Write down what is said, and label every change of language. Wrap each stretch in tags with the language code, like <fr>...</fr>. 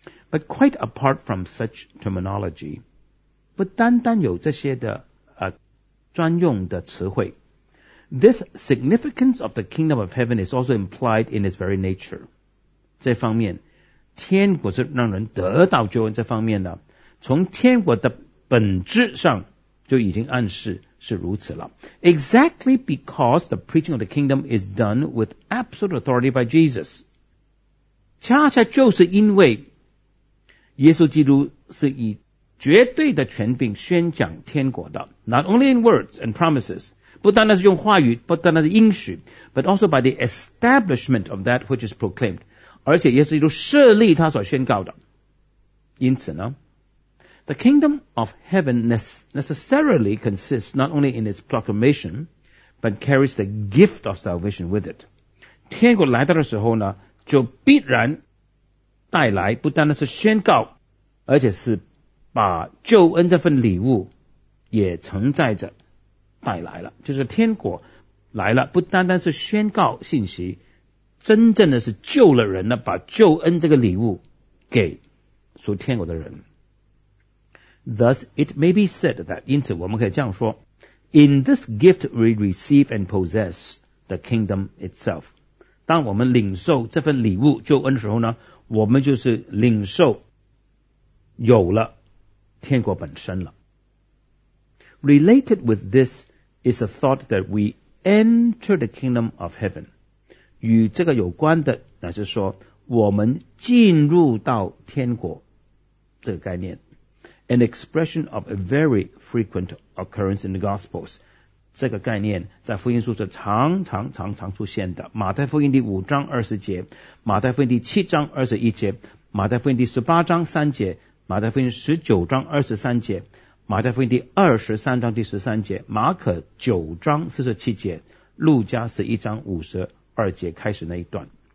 <en>But quite apart from such terminology，</en> <zh>不单单有这些的专用的词汇，</zh> <en>This significance of the kingdom of heaven is also implied in its very nature。</en> <zh>这方面天国是让人得到救恩，这方面呢，从天国的本质上就已经暗示是如此了。</zh> <en>Exactly because the preaching of the kingdom is done with absolute authority by Jesus.</en> <zh>恰恰就是因为耶稣基督是以绝对的权柄宣讲天国的，</zh> <en>not only in words and promises,</en> <zh>不单单是用话语，不单单是应许，</zh> <en>but also by the establishment of that which is proclaimed.</en> <zh>而且耶稣基督设立他所宣告的。因此呢，</zh> <en>The kingdom of heaven necessarily consists not only in its proclamation, but carries the gift of salvation with it.</en> <zh>天国来到的时候呢，就必然带来不单单是宣告，而且是把救恩这份礼物也承载着带来了。就是天国来了，不单单是宣告信息，真正的是救了人呢，把救恩这个礼物给属天国的人。</zh> <en>Thus, it may be said that,</en> <zh>因此我们可以这样说,</zh> <en>in this gift we receive and possess the kingdom itself.</en> <zh>当我们领受这份礼物救恩的时候呢，我们就是领受有了天国本身了。</zh> <en>Related with this is a thought that we enter the kingdom of heaven.</en> <zh>与这个有关的乃是说我们进入到天国这个概念。</zh> <en>An expression of a very frequent occurrence in the Gospels.</en> <zh>这个概念在福音书是常常常常出现的。马太福音第五章二十节，马太福音第七章二十一节，马太福音第十八章三节，马太福音十九章二十三节，马太福音第二十三章第十三节，马可九章四十七节，路加十一章五十二节开始那一段。</zh>